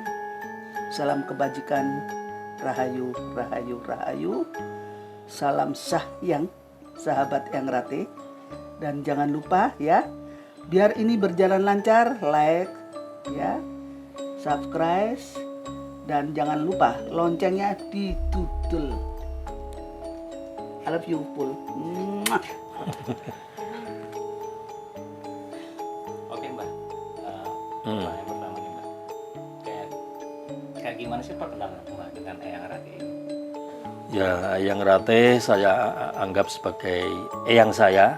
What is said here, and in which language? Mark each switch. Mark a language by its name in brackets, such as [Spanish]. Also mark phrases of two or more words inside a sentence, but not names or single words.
[Indonesian] Salam kebajikan, rahayu, rahayu, rahayu. Salam sahyang, sahabat yang rate. Dan jangan lupa ya, biar ini berjalan lancar, like, ya, subscribe, dan jangan lupa loncengnya ditutul. [English] I love you, [Indonesian] Pul. Yang pertama nih Mbak, kayak gimana sih perkenalan Mbak dengan Eyang Rate ini? Ya, Eyang Rate saya anggap sebagai eyang saya.